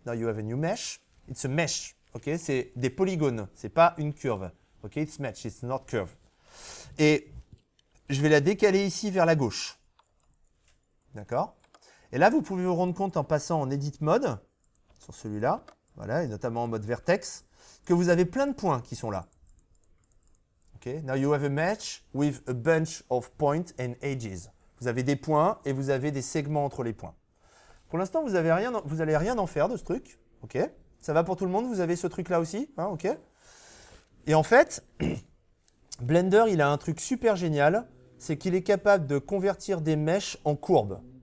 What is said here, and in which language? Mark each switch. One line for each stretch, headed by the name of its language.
English: Now you have a new mesh. It's a mesh. Okay?
French: C'est des polygones. C'est pas une curve.
English: Okay? It's mesh. It's not curve.
French: Et je vais la décaler ici vers la gauche. D'accord? Et là, vous pouvez vous rendre compte en passant en Edit Mode, sur celui-là, voilà, et notamment en mode vertex, que vous avez plein de points qui sont là. Okay?
English: Now you have a mesh with a bunch of points and edges.
French: Vous avez des points et vous avez des segments entre les points. Pour l'instant, vous n'allez rien en faire de ce truc. Okay? Ça va pour tout le monde? Vous avez ce truc-là aussi? Hein, okay? Et en fait, Blender, il a un truc super génial, c'est qu'il est capable de convertir des meshes en courbes.